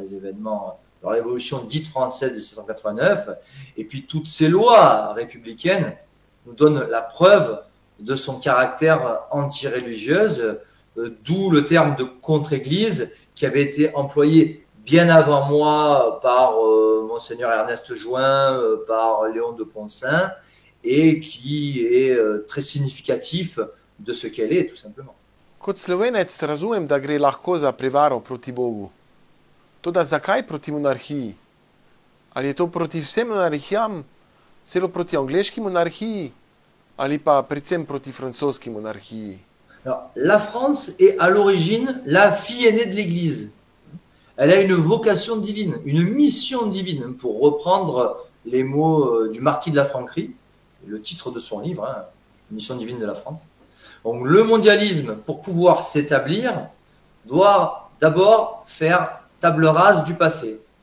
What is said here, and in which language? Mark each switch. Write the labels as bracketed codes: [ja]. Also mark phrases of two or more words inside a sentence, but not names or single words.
[fr] les événements, dans la révolution dite française de 1789, et puis toutes ces lois républicaines nous donnent la preuve de son caractère anti-religieuse, d'où le terme de contre-église qui avait été employé bien avant moi par Monseigneur Ernest Join, par Léon de Poncin, et qui est très significatif de ce qu'elle est, tout simplement. [sl] Kot Slovenec razumem, da gre lahko za prevaro proti Bogu. Toda zakaj proti monarhiji? Ali je to proti vsem monarhijam, celo proti angleški monarhiji, ali pa predvsem proti francoski monarhiji? [fr] Alors, la France est à l'origine la fille aînée de l'Église. Elle a une vocation divine, une mission divine, pour reprendre les mots du marquis de la Franquerie, le titre de son livre, hein, Mission divine de la France. Donc le mondialisme, pour pouvoir s'établir, doit d'abord faire table rase du passé.